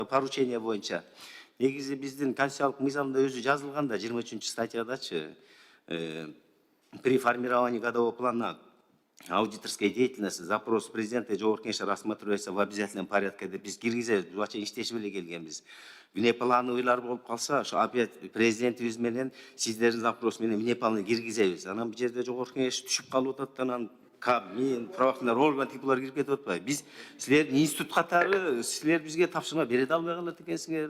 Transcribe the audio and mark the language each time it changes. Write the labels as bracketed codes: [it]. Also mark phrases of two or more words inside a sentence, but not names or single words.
[ky] поручение боюнча. Негизи биздин конституциялык мыйзамда өзү жазылган да 23 статьядачы [ru] при формировании годового плана аудиторской деятельности запрос президента и жогорку кеңеште рассматривается в обязательном порядке [ky] деп биз киргизебиз. Бул вообще иштешип эле келгенбиз. Внеплановыйлар болуп калса, ошо опять президентибиз менен сиздердин запрос менен внеплановый киргизебиз. Анан бул жерде жогорку кеңеш түшүп калып атат, анан мен [ru] правоохранительный орган [ky] типулар кирип кетип атпайбы. Биз силердин институт катары силер бизге тапшырма бере албай калат экенсиңер.